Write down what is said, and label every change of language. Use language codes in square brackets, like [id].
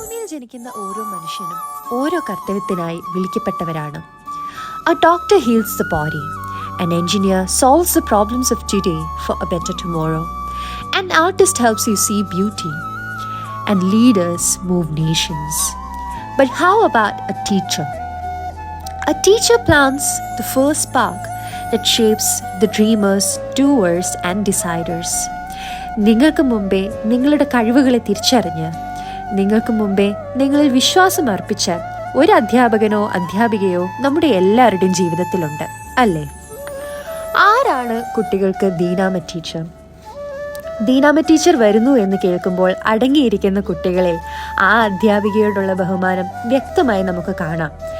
[ml] ജനിക്കുന്ന ഓരോ മനുഷ്യനും ഓരോ കർത്തവ്യത്തിനായി വിളിക്കപ്പെട്ടവരാണ്. [en] A doctor heals the body, an engineer solves the problems of today for a better tomorrow, an artist helps you see beauty, and leaders move nations. But how about a teacher? A teacher plants the first spark that shapes the dreamers, doers, and deciders. [ml] നിങ്ങൾക്ക് മുമ്പേ നിങ്ങളുടെ കഴിവുകളെ തിരിച്ചറിഞ്ഞ് നിങ്ങൾക്ക് മുമ്പേ നിങ്ങളിൽ വിശ്വാസം അർപ്പിച്ച ഒരു അധ്യാപകനോ അധ്യാപികയോ നമ്മുടെ എല്ലാവരുടെയും ജീവിതത്തിലുണ്ട്, അല്ലേ? ആരാണ് കുട്ടികൾക്ക് ദീനാമ ടീച്ചർ? ദീനാമ ടീച്ചർ വരുന്നു എന്ന് കേൾക്കുമ്പോൾ അടങ്ങിയിരിക്കുന്ന കുട്ടികളിൽ ആ അധ്യാപികയോടുള്ള ബഹുമാനം വ്യക്തമായി നമുക്ക് കാണാം.